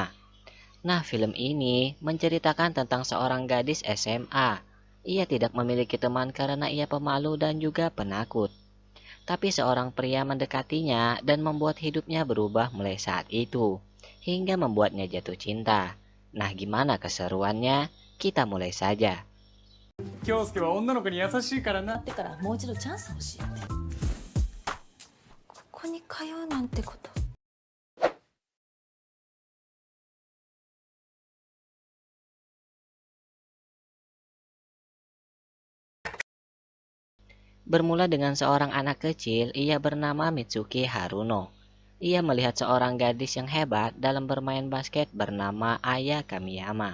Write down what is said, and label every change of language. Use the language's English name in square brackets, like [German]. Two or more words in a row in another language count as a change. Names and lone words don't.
[Indonesian] Nah, film ini menceritakan tentang seorang gadis SMA. Ia tidak memiliki teman karena ia pemalu dan juga penakut. Tapi seorang pria mendekatinya dan membuat hidupnya berubah mulai saat itu, hingga membuatnya jatuh cinta. Nah, gimana keseruannya? Kita mulai saja. [Japanese] 京介は女の子に優しいからな。ってからもう一度チャンス欲しいってここに通うなんてこと。 [Indonesian] Bermula dengan seorang anak kecil, ia bernama Mitsuki Haruno. Ia melihat seorang gadis yang hebat dalam bermain basket bernama Aya Kamiyama.